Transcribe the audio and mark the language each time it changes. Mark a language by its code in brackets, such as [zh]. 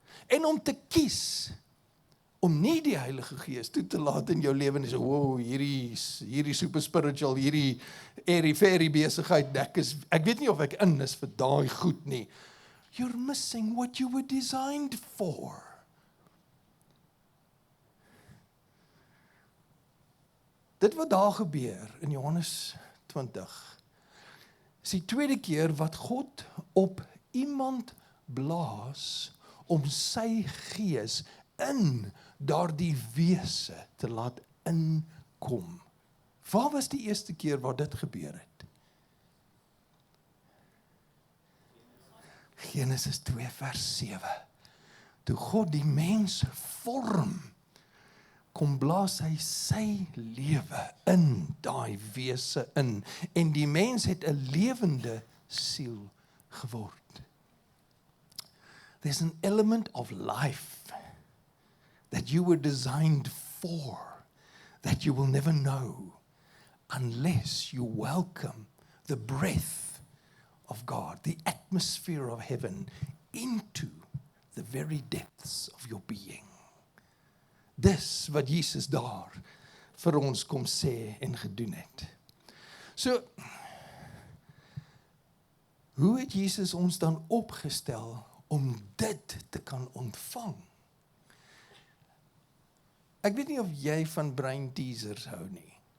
[af] En om te kies, om nie die Heilige Gees toe te laat in jou lewe en sê, wow, hierdie [en] super spiritual, [af] hierdie airy-fairy besigheid, ek weet nie of ek in is vir daai goed nie. [en] You're missing what you were designed for. [af] Dit wat daar gebeur in Johannes 20, is die tweede keer wat God op iemand blaas om sy gees in daardie wese te laat inkom. Waar was die eerste keer waar dit gebeur het? Genesis 2 vers 7. Toe God die mens vorm, kom blaas hy sy lewe in daai wese in, en die mens het 'n lewende siel geword. [en] There's an element of life that you were designed for, that you will never know unless you welcome the breath of God, the atmosphere of heaven, into the very depths of your being. [af] Dis wat Jesus daar vir ons kom sê en gedoen het. So, hoe het Jesus ons dan opgestel om dit te kan ontvang? Ek weet nie of jy van brain teasers hou nie.